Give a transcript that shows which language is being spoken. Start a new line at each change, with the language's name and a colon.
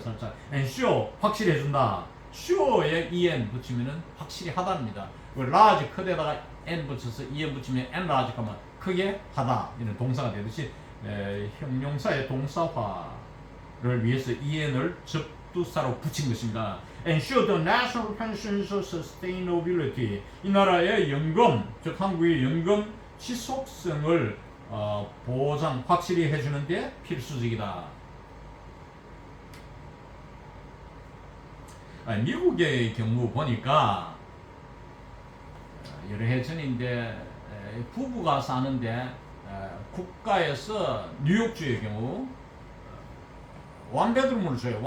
Korean: 살짝 ensure, 확실히 해준다. sure에 en 붙이면은 확실히 하다입니다. large, 크게다가 n 붙여서 en 붙이면 enlarge 하면 크게 하다, 이런 동사가 되듯이 형용사의 동사화를 위해서 en을 접두사로 붙인 것입니다.
English: Ensure the national pensions sustainability.
Korean: 이 나라의 연금, 즉 한국의 연금 지속성을 보장, 확실히 해주는 데 필수적이다. 미국의 경우 보니까 여러 해 전인데 부부가 사는데 국가에서 뉴욕주의 경우 원베드룸을 줘요.